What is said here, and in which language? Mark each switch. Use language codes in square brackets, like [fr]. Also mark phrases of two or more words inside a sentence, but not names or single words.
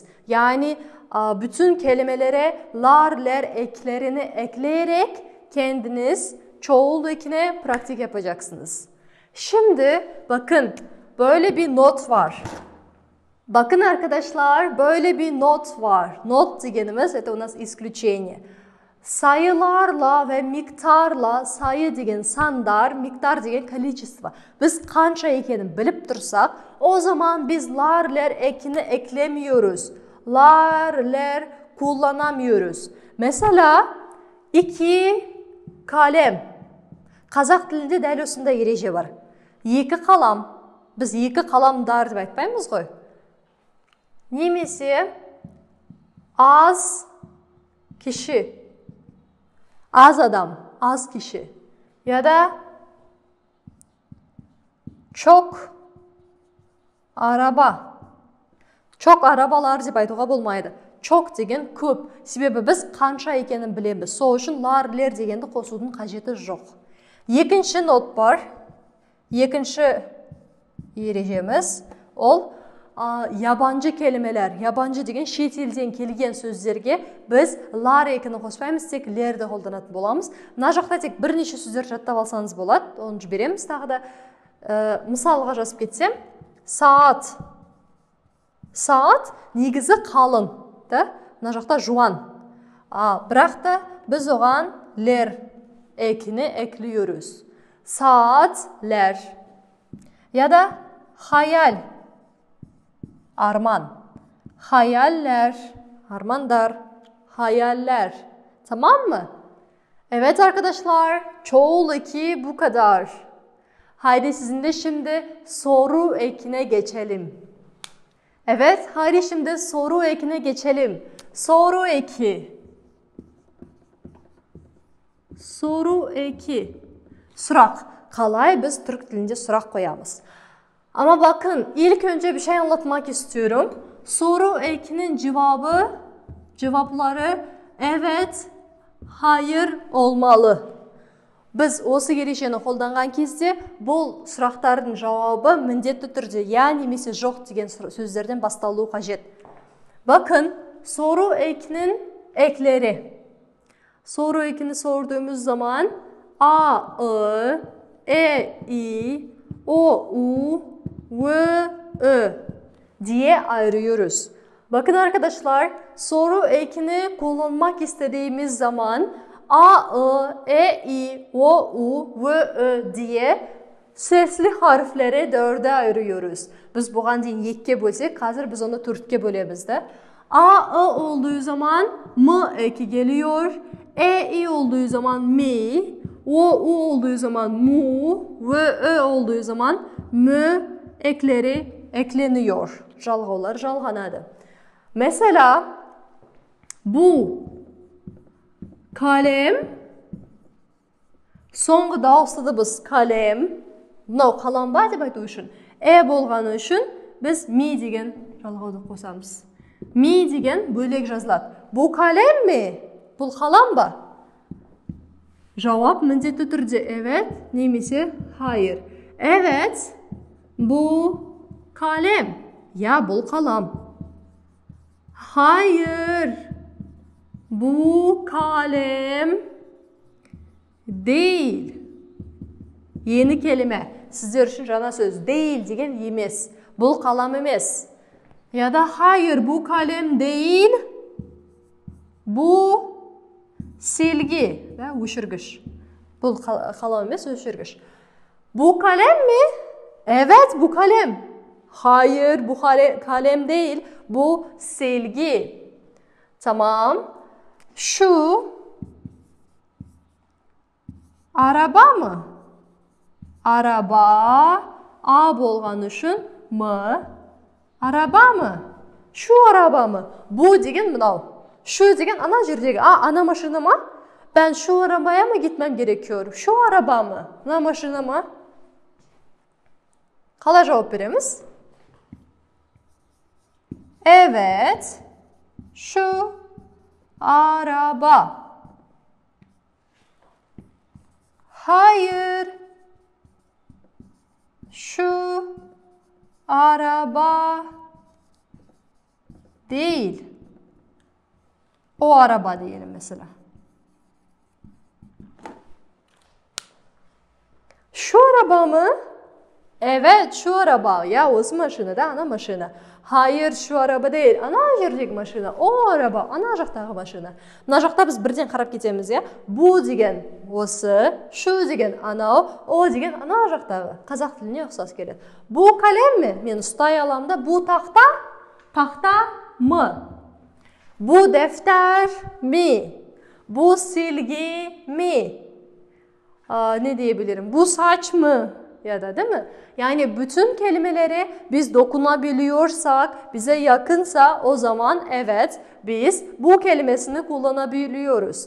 [tr] Yani bütün kelimelere lar, ler eklerini ekleyerek kendiniz çoğul ekine pratik yapacaksınız. Şimdi bakın böyle bir not var. Bakın arkadaşlar böyle bir not var. Not degenimiz [ru] это у нас исключение. [tr] Sayılarla ve miktarla sayı [kk] деген сандар, [tr] miktar деген количество. [kk] Biz қанша екенін біліп тұрсақ, [tr] o zaman biz lar, ler ekini eklemiyoruz. ler kullanamıyoruz. Mesela iki kalem. [kk] Қазақ тілінде дәл осындай ереже бар. Екі қалам. Біз екі қаламдар деп айтпаймыз ғой. [tr] Немесе az kişi. Az adam, az kişi. Ya da çok araba. Çok arabalar [kk] деп айтуға болмайды. Çok деген көп. Себебі біз қанша екенін білеміз. Сол үшін лар-лер дегенді қосудың қажеті жоқ. Екінші нот бар. Екінші ережеміз ол [tr] yabancı kelimeler. [kk] Yabancı деген шет елден келген сөздерге біз лар екіні қоспаймыз, тек лерді қолданатын боламыз. Мына жақта тек бірнеше сөздер жаттап алсаңыз болады. Оны жібереміз тағы да. Мысалға жазып кетсем, [tr] saat. [kk] Saat негізі қалың. Мына жақта жуан. Бірақ та біз оған лер [tr] ekini ekliyoruz. Saatler. Ya da hayal. Arman. Hayaller. Armandar. Hayaller. Tamam mı? Evet arkadaşlar. Çoğul eki bu kadar. Haydi sizin de şimdi soru ekine geçelim. Evet, haydi şimdi soru ekine geçelim. Soru eki. Soru eki. [kk] Сұрақ. Қалай [tr] biz Türk dilinde сұрақ koyamız. Ama bakın, ilk önce bir şey anlatmak istiyorum. Soru ekinin cevapları evet, hayır olmalı. [kk] Biz осы ережені қолданған кезде бұл сұрақтардың жауабы міндетті түрде я немесе жоқ деген сөздерден басталуы қажет. [tr] Bakın, soru ekinin ekleri. Soru ekini sorduğumuz zaman A, I, E, I, O, U, V, Ö diye ayırıyoruz. Bakın arkadaşlar, soru ekini kullanmak istediğimiz zaman A, I, E, I, O, U, V, Ö diye sesli harfleri dörde ayırıyoruz. [kk] Biz buған дейін екке bölsek, қазір [tr] biz onu [kk] төртке bölemiz de. [tr] A, I olduğu zaman M eki geliyor. E, I olduğu zaman mi. O, U olduğu zaman mu. V, Ö olduğu zaman mü ekleri ekleniyor. [kk] Жалғаулар жалғанады. [tr] Mesela bu kalem, [kk] соңғы дауысты біз kalem, мынау қаламба деп айту үшін, болғаны үшін біз ми деген жалғауды қосамыз. Ми деген бөлек жазылады. [tr] Bu kalem mi? [kk] Бұл қалам ба? Cevap mіндетті түрде evet, немесе hayır. [tr] Evet, bu kalem. Ya, [kk] бұл қалам. [tr] Hayır, bu kalem değil. Yeni kelime. Sizler için жаңа söz. [kk] Değil деген емес. Бұл қалам емес. [tr] Ya da hayır, bu kalem değil. Bu silgi ve өшіргіш. [kk] Бұл қалам емес, өшіргіш. [tr] Bu kalem mi? Evet, bu kalem. Hayır, bu kalem değil. Bu silgi. Tamam. Şu araba mı? Araba. A [kk] болған үшін [tr] mı? Araba mı? Şu araba mı? [kk] Bu деген мынау. Şu деген ана жердегі. Ана машина mı? [tr] Ben şu arabaya mı gitmem gerekiyor? Şu araba mı? [kk] Ана машина mı? Қалай жауап береміз? [tr] Evet. Şu araba. Hayır. Şu araba değil. O araba diyelim mesela. Şu araba mı? Evet, şu araba. Ya, [kk] осы машина да, ана машина. [tr] Hayır, şu araba değil. [kk] Ана жердегі машина. [tr] O araba, [kk] ана жақтағы машина. Мына жақта біз бірден қарап кетеміз, я. Bu деген осы, şu деген анау, o деген ана жақтағы. Қазақ тіліне ұқсас келеді. [tr] Bu kalem mi? [kk] Мен ұстай аламын да. Bu тақта? Тақта mı? [tr] Bu defter mi? Bu silgi mi? Ne diyebilirim? Bu saç mı? Ya da değil mi? Yani bütün kelimeleri biz dokunabiliyorsak, bize yakınsa o zaman evet biz bu kelimesini kullanabiliyoruz.